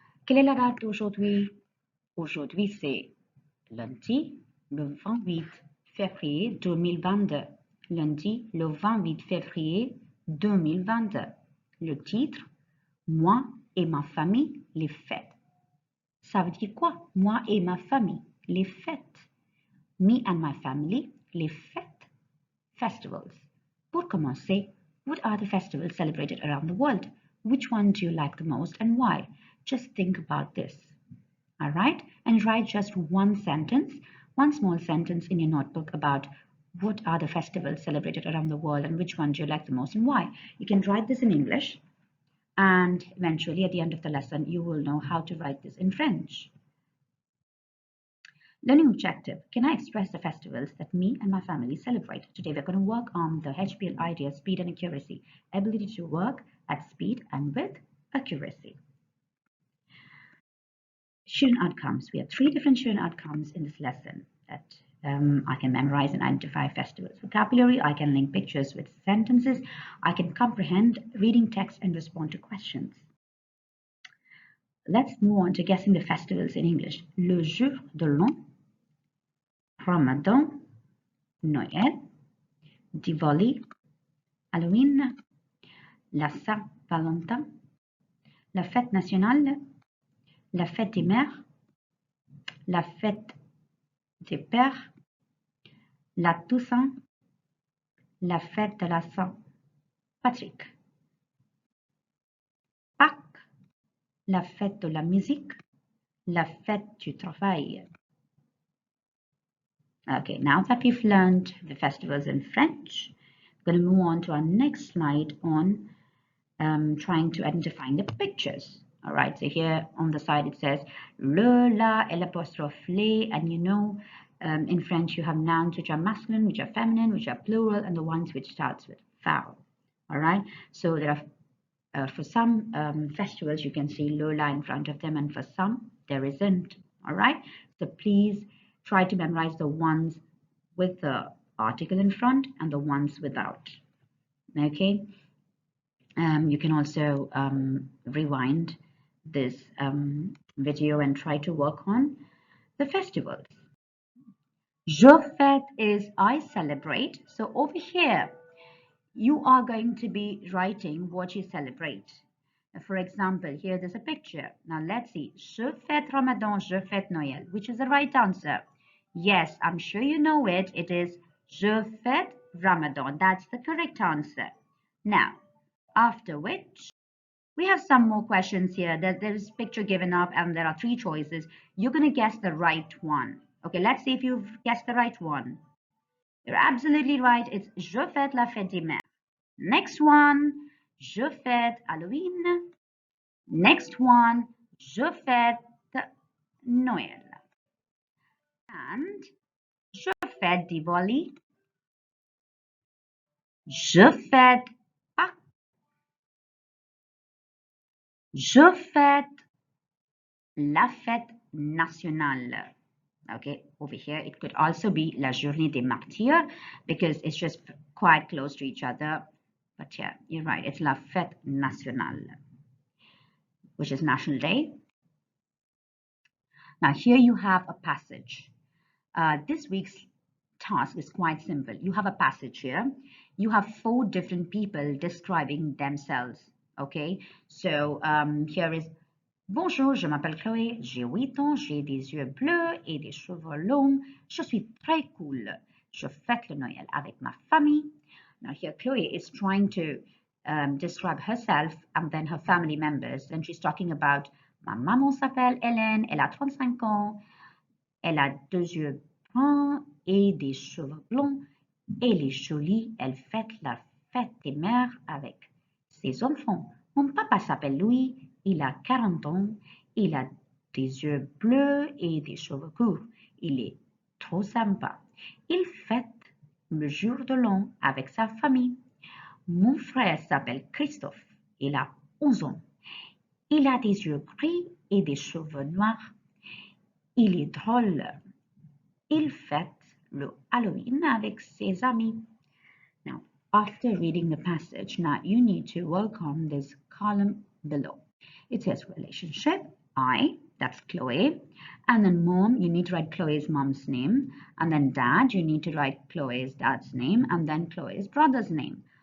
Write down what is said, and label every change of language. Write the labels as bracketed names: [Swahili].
[French] Quelle est la date d'aujourd'hui? Aujourd'hui, c'est lundi, le 28 février 2022. Lundi, le 28 février 2022. Le titre, Moi et ma famille, les fêtes. Ça veut dire quoi? Moi et ma famille, les fêtes. [English] Me and my family, [French] les fêtes. [English] Festivals. [French] Pour commencer, [English] what are the festivals celebrated around the world? Which one do you like the most and why? Just think about this. All right? And write just one sentence, one small sentence in your notebook about what are the festivals celebrated around the world and which one do you like the most and why. You can write this in English, and eventually at the end of the lesson, you will know how to write this in French. Learning objective. Can I express the festivals that me and my family celebrate? Today we're going to work on the HPL idea, speed and accuracy. Ability to work at speed and with accuracy. Student outcomes. We have 3 different student outcomes in this lesson that I can memorize and identify festivals. Vocabulary, I can link pictures with sentences. I can comprehend reading text and respond to questions. Let's move on to guessing the festivals in English. [French] Le jour de l'an, Ramadan, Noël, Diwali, Halloween, la Saint-Valentin, la fête nationale, la fête des mères, la fête des pères, la Toussaint, la fête de la Saint-Patrick, Pâques, la fête de la musique, la fête du travail. [English] Okay, now that we've learned the festivals in French, we're going to move on to our next slide on trying to identify the pictures. All right, so here on the side it says le, la, l'apostrophe les, and you know in French you have nouns which are masculine, which are feminine, which are plural, and the ones which starts with vowel. All right, so there are for some festivals you can see le, la in front of them, and for some there isn't. All right, so please try to memorize the ones with the article in front and the ones without. Okay. You can also rewind this video and try to work on the festivals. [French] Je fête [English] is I celebrate. So over here, you are going to be writing what you celebrate. For example, here there's a picture. Now let's see. [French] Je fête Ramadan, je fête Noël. [English] Which is the right answer? Yes, I'm sure you know it. It is [French] Je fête Ramadan. [English] That's the correct answer. Now, after which, we have some more questions here. There's a picture given up and there are 3 choices. You're going to guess the right one. Okay, let's see if you've guessed the right one. You're absolutely right. It's [French] Je fête la fête des mères. [English] Next one, [French] Je fête Halloween. [English] Next one, [French] Je fête Noël. And Je fête Diwali. Je fête Pâques. Je fête la fête nationale. [English] Okay, over here it could also be La Journée des Martyrs because it's just quite close to each other. But yeah, you're right, it's La Fête Nationale, which is National Day. Now here you have a passage. This week's task is quite simple. You have a passage here. You have 4 different people describing themselves. Okay, so here is [French] Bonjour, je m'appelle Chloé, j'ai 8 ans, j'ai des yeux bleus et des cheveux longs. Je suis très cool. Je fête le Noël avec ma famille. [English] Now here Chloé is trying to describe herself and then her family members. And she's talking about [French] ma maman s'appelle Hélène, elle a 35 ans, elle a 2 yeux bruns et des cheveux blonds. Elle est jolie, elle fête la fête des mères avec ses enfants. Mon papa s'appelle Louis. Il a 40 ans, il a des yeux bleus et des cheveux courts. Il est trop sympa. Il fête le jour de l'an avec sa famille. Mon frère s'appelle Christophe. Il a 11 ans. Il a des yeux gris et des cheveux noirs. Il est drôle. Il fête le Halloween avec ses amis. [English] Now, after reading the passage, now you need to work on this column below. It says relationship, I, that's Chloe. And then mom, you need to write Chloe's mom's name. And then dad, you need to write Chloe's dad's name and then Chloe's brother's name.